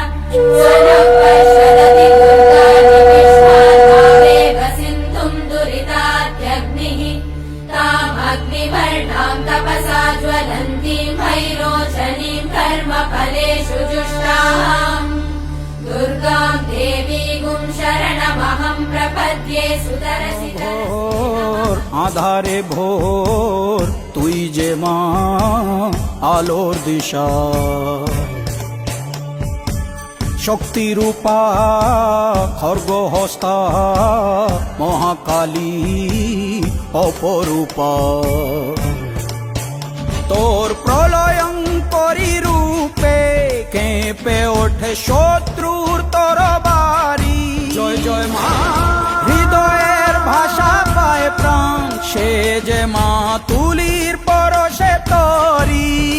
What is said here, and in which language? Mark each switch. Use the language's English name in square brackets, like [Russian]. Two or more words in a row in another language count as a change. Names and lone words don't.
[Sanskrit] स्वनःपश्यदति दुर्गाणि विश्वाधावेव सिन्धुं दुरिताद्यग्निः तामग्निवर्णां तपसा ज्वलन्तीं भैरोचनीं कर्मफलेषु जुष्टाम् दुर्गां देवीगुं शरणमहं प्रपद्ये सुतरसि [Bangla] ভোর আধারে ভোর তুই যে মা আলোর দিশা শক্তি রূপা খর্গ হস্তা মহাকালী অপরূপা তোর প্রলয়ঙ্করী রূপে কেঁপে ওঠে শত্রুর তরবারি জয় জয় মা হৃদয়ের ভাষা পায় প্রাণ সে যে মা তুলির পরশে তরি